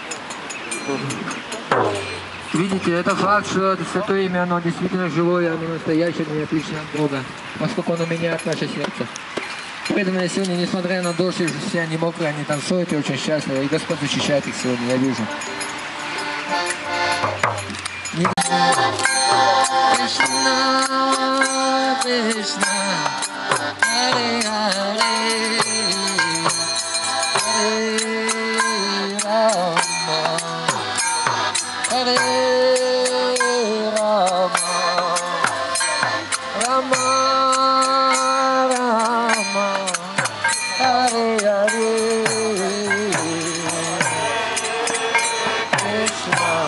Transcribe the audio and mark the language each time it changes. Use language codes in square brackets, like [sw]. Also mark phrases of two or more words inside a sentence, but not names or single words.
[ru] Видите, это факт, что это святое имя, оно действительно живое, оно настоящее, оно отлично от Бога, поскольку оно меняет наше сердце. Преданные сегодня, несмотря на дождь, все они мокрые, они танцуют и очень счастливы, и Господь защищает их сегодня, я вижу. Krishna, Krishna, Hare Hare, Hare Rama, Hare Rama, Rama Rama, Hare Hare, Krishna.